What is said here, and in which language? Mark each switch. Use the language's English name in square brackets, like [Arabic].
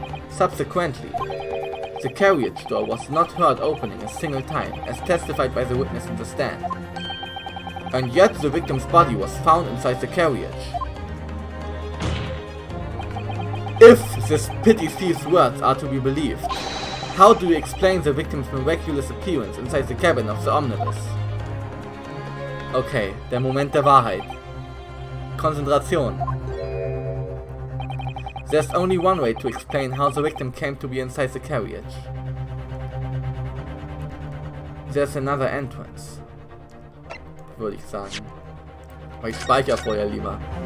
[English] Subsequently, the carriage door was not heard opening a single time, as testified by the witness in the stand. And yet the victim's body was found inside the carriage. If this pity thief's words are to be believed, how do you explain the victim's miraculous appearance inside the cabin of the omnibus? [German] Okay, der Moment der Wahrheit. Konzentration. [English] There's only one way to explain how the victim came to be inside the carriage. There's another entrance, [German] würde ich sagen. Aber ich speichere vorher lieber.